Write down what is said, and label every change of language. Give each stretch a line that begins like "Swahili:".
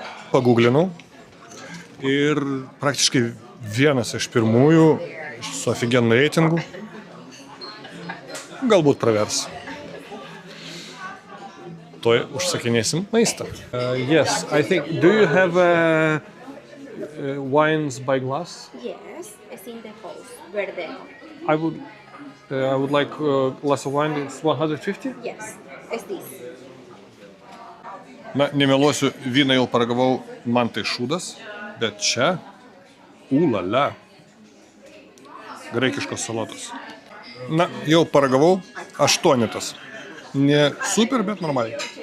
Lithuanian: Paguglinau ir praktiškai vienas iš pirmųjų su ofigenų reitingu. Galbūt pravers. Tuoj užsakinėsim maistą.
English: Yes, I think. Do you have wines by glass? Yes, it's in the house, verde. I would like a glass of wine. It's 150. Yes, it's this.
Lithuanian: Na, nemeluosiu, vyną jau paragavau, man tai šūdas, bet čia, ulala, graikiškos salotos. Na, jau paragavau 8. Ne super, bet normaliai.